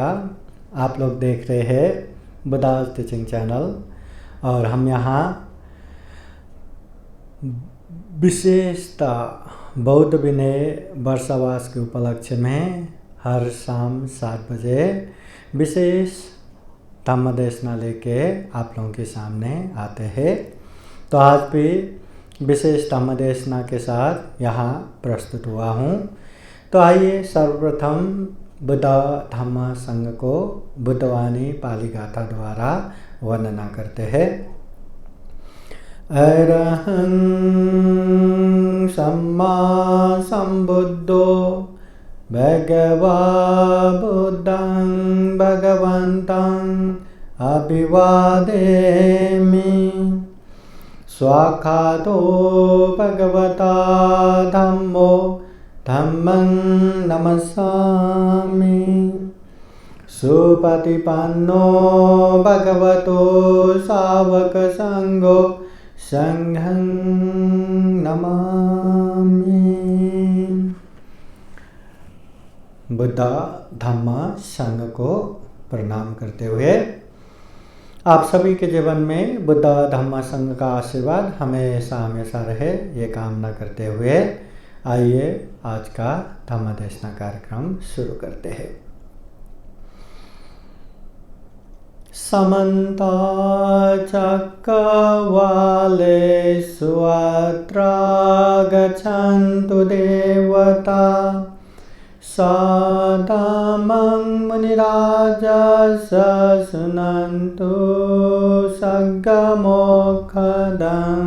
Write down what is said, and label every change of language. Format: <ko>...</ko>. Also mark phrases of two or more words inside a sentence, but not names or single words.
<hi>आप लोग देख रहे हैं बुद्धास टीचिंग चैनल और हम यहाँ विशेषतः बौद्ध विनय वर्षावास के उपलक्ष्य में हर शाम 7 बजे विशेष धम्म देशना लेके आप लोगों के सामने आते हैं। तो आज भी विशेष धम्म देशना के साथ यहाँ प्रस्तुत हुआ हूँ। तो आइए सर्वप्रथम बुद्ध धम्म संघ को बुद्धवाणी पाली गाथा द्वारा वर्णना करते हैं।</hi> <pi>अरहं सम्मा संबुद्धो भगवा बुद्धं भगवन्तं अभिवादेमि। स्वाखातो भगवता धम्मो धम्मं नमस्सामि। सुपतिपन्नो भगवतो सावक संघो संघं नमामि।</pi> <hi>बुद्ध धम्म संघ को प्रणाम करते हुए आप सभी के जीवन में बुद्ध धम्म संघ का आशीर्वाद हमेशा हमेशा रहे, ये कामना करते हुए आइए आज का धम्म देशना कार्यक्रम शुरू करते हैं।</hi> <pi>समन्ता चक्रवालेषु अत्र गच्छन्तु देवता सदामं मुनिराजः शृण्वन्तु सद्गमोक्षदम्।</pi>